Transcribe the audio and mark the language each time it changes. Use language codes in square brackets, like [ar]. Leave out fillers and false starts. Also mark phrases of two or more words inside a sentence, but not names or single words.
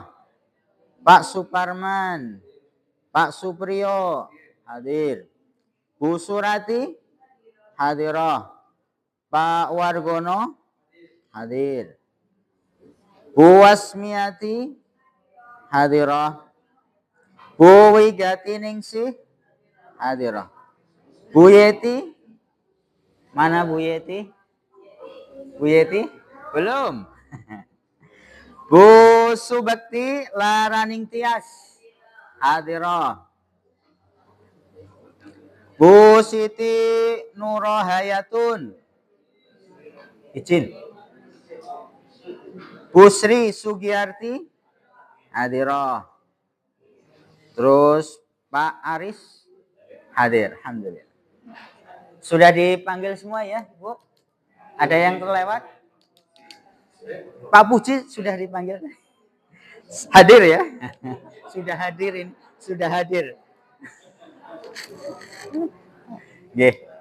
[id] Pak Suparman, Pak Supriyo hadir. Bu Surati hadirah. Pak Wargono hadir. Bu Wasmiati hadirah. Bu Wigati Ningsih hadirah. Bu Yeti, mana Bu Yeti? Bu Yeti belum. Bu Subakti Laraning Tias hadirah. Bu Siti Nurohayatun izin. Bu Sri Sugiyarti hadirah. Terus Pak Aris hadir. Alhamdulillah. Sudah dipanggil semua ya, Bu? Ada yang terlewat? Pak Puji sudah dipanggil. Hadir ya? Sudah hadirin, sudah hadir. Nggih.